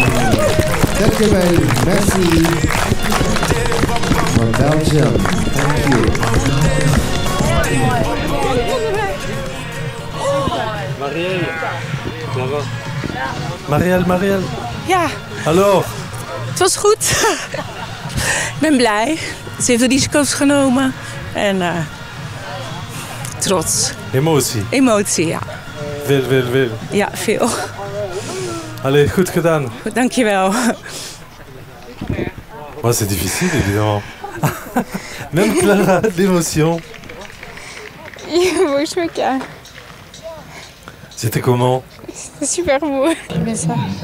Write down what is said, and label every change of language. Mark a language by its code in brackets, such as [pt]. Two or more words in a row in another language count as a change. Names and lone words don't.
[en] Dankjewel, merci. From Belgium, thank you. [nl] Marielle, Clara. Marielle. Ja. Alors? Het was goed. Ik ben blij. Ze heeft de risico's genomen. En trots. Emotie? Emotie, ja. Veel. Ja, veel. Allez, goed gedaan. Goed, dankjewel. [fr] Ouais, c'est difficile, évidemment. Même Clara, l'émotion. Je me casse. C'était comment? C'est super beau. J'aime bien ça.